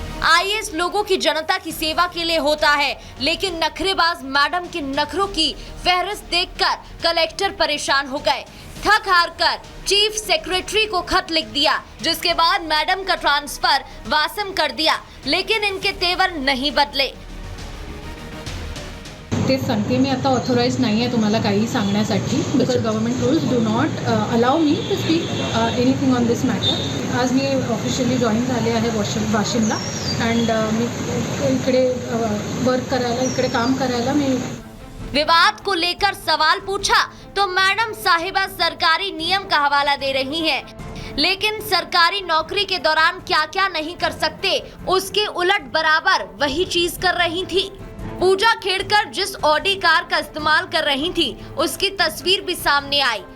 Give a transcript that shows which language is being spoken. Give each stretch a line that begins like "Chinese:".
Hindi: IAS लोगों की जनता की सेवा के लिए होता है, लेकिन नखरेबाज मैडम के नखरों की फहरिस्त देखकर कलेक्टर परेशान हो गए. थक हार कर चीफ सेक्रेटरी को खत लिख दिया, जिसके बाद मैडम का ट्रांसफर वासम कर दिया, लेकिन इनके तेवर नहीं बदले.
Marathi: तेच सांगते, मी आता ऑथोराइज नाही आहे तुम्हाला काही सांगण्यासाठी,
English: Because government rules do not allow me to speak anything on this matter.
Marathi: आज मी ऑफिशियली जॉईन झाले आहे वाशिमला अँड मी इकडे वर्क करायला, इकडे काम करायला मी.
Hindi: विवाद को लेकर सवाल पूछा तो मैडम साहिबा सरकारी नियम का हवाला दे रही हैं, लेकिन सरकारी नौकरी के दौरान क्या क्या नहीं कर सकते उसके उलट बराबर वही चीज कर रही थी. पूजा खेड़कर जिस ऑडी कार का इस्तेमाल कर रही थी उसकी तस्वीर भी सामने आई.